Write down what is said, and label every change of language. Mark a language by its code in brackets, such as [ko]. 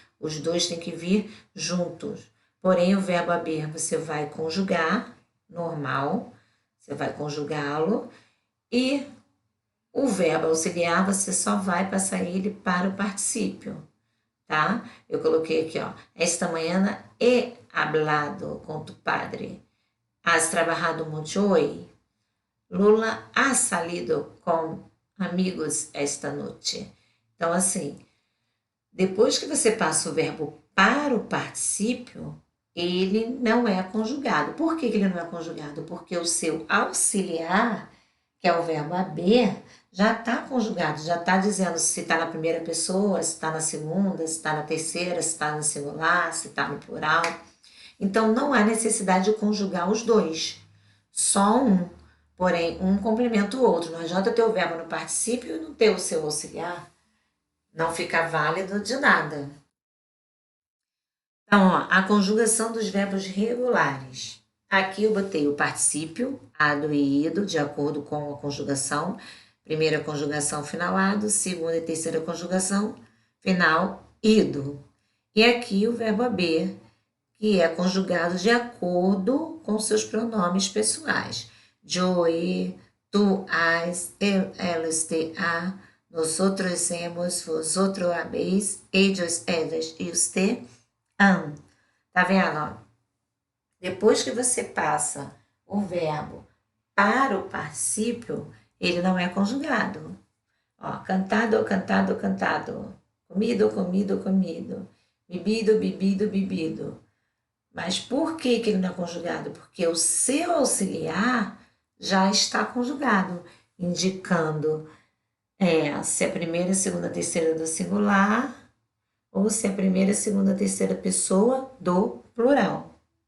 [pt] Os dois têm que vir juntos. Porém, o verbo haver você vai conjugar, normal, você vai conjugá-lo, e o verbo auxiliar você só vai passar ele para o particípio, tá? Eu coloquei aqui, ó, esta manhã [es] he hablado [pt] com tu padre. [es] Has trabajado mucho hoy? Lula ha salido com amigos esta noite. [pt] Então, assim, depois que você passa o verbo para o particípio, ele não é conjugado. Por que ele não é conjugado? Porque o seu auxiliar, que é o verbo haver, já está conjugado, já está dizendo se está na primeira pessoa, se está na segunda, se está na terceira, se está no singular, se está no plural. Então, não há necessidade de conjugar os dois, só um. Porém, um complementa o outro. Não adianta ter o verbo no particípio e não ter o seu auxiliar. Não fica válido de nada. Então, ó, a conjugação dos verbos regulares. Aqui eu botei o particípio, ado e ido, de acordo com a conjugação. Primeira conjugação, final ado. Segunda e terceira conjugação, final ido. E aqui o verbo haver, que é conjugado de acordo com seus pronomes pessoais. [es] Yo, tú, has, él, usted, ha, nosotros hemos, vosotros habéis, ellos, ellas e usted han. [pt] Tá vendo? Ó? Depois que você passa o verbo para o particípio, ele não é conjugado. Ó, cantado, cantado, cantado. Comido, comido, comido. Bebido, bebido, bebido. Mas por que ele não é conjugado? Porque o seu auxiliar já está conjugado, indicando se é a primeira, segunda, terceira do singular ou se é a primeira, segunda, terceira pessoa do plural.